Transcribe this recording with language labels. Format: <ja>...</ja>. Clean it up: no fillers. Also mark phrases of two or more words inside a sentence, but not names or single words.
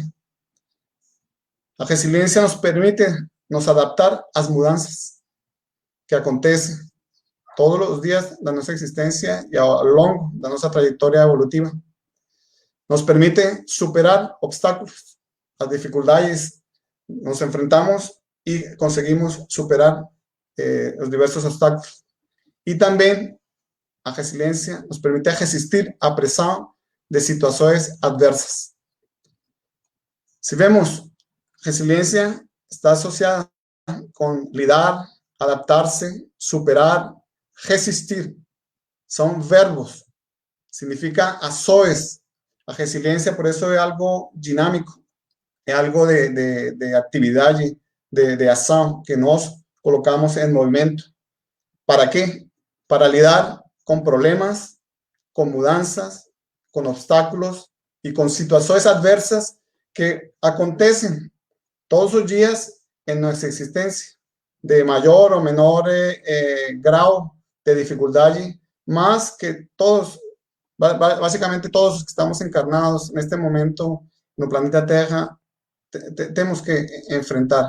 <pt>A resiliência nos permite nos adaptar às mudanças que acontecem todos os dias da nossa existência e ao longo da nossa trajetória evolutiva. Nos permite superar obstáculos, as dificuldades nos enfrentamos</pt> <es>y conseguimos superar los diversos obstáculos. Y también</es> <pt>a resiliência nos permite resistir a pressão de situações adversas.</pt> <es>Si vemos, resiliencia está asociada con lidar, adaptarse, superar, resistir. Son verbos, significa ações.</es> <pt>A resiliência,</pt> <es>por eso, es algo dinámico, es algo de actividad, de acción que nos colocamos en movimiento. ¿Para qué? Para lidar con problemas, con mudanzas, con obstáculos y con situaciones adversas que acontecen todos los días en nuestra existencia, de mayor o menor grado de dificultad, más que todos, básicamente todos los que estamos encarnados en este momento en el planeta Tierra, tenemos que enfrentar.</es>